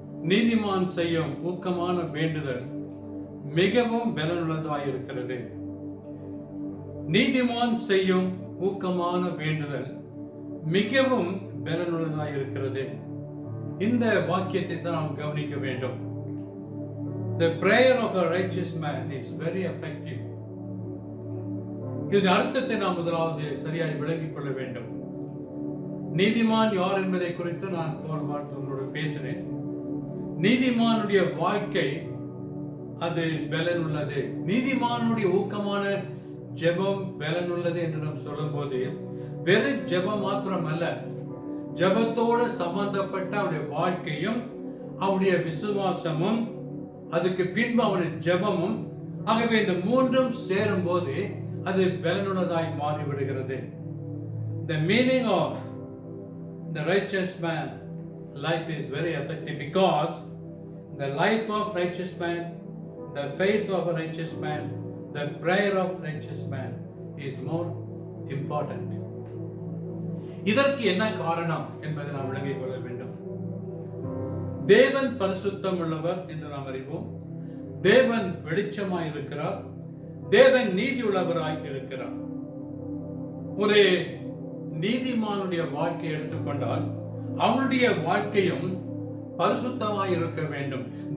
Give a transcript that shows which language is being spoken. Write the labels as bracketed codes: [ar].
[ta] நீதிமான் செய்யும் ஊக்கமான வேண்டுதல் மிகவும் பலனுள்ளதாயிருக்கிறது. நீதிமான் செய்யும் ஊக்கமான வேண்டுதல் மிகவும் பலனுள்ளதாயிருக்கிறது. இந்த வாக்கியத்தை தான் நாம் கவனிக்க வேண்டும். [en] The prayer of a righteous man is very effective. [ta] இதன் அர்த்தத்தை நாம் முதலாவது சரியாய் விளங்கிக் கொள்ள வேண்டும். நீதிமான் யார் என்பதை குறித்து நான் போன வாரத்தோடு பேசினேன். நீதிமானுடைய வாழ்க்கை அது பலனுள்ளது. நீதிமானுடைய ஊக்கமான ஜெபம் பலனுள்ளது என்று நாம் சொல்லும் போது வெறும் ஜெபம் மாத்திரம் அல்ல, ஜெபத்தோடு சம்பந்தப்பட்ட அவருடைய வாழ்க்கையும் அவருடைய விசுவாசமும் அதுக்கு பின்பு அவருடைய ஜெபமும், ஆகவே இந்த மூன்றும் சேரும் போது அது பலனுள்ளதாய் மாறிவிடுகிறது. [en] The meaning of the righteous man life is very effective because the life of righteous man, the faith of a righteous man, the prayer of righteous man is more important. [ta] இதற்கு என்ன காரணம் என்பதை நாம் விளங்கிக் கொள்ள வேண்டும். தேவன் பரிசுத்தம் உள்ளவர் என்று நாம் அறிவோம். தேவன் வெளிச்சமாய் இருக்கிறார். தேவன் நீதி உள்ளவராய் இருக்கிறார். ஒரு நீதிமானுடைய வாழ்க்கையை எடுத்துக்கொண்டால் அவனுடைய வாழ்க்கையும் பரிசுத்தமாய் இருக்க வேண்டும்.